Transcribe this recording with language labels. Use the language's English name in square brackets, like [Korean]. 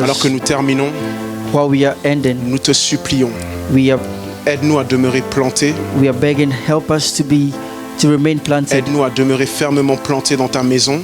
[French] alors que nous terminons, [English] while we are ending, [French] nous te supplions, [English] we are [French] aide-nous à demeurer plantés, [English] begging, help us to remain planted. [French] aide-nous à demeurer fermement plantés dans ta maison,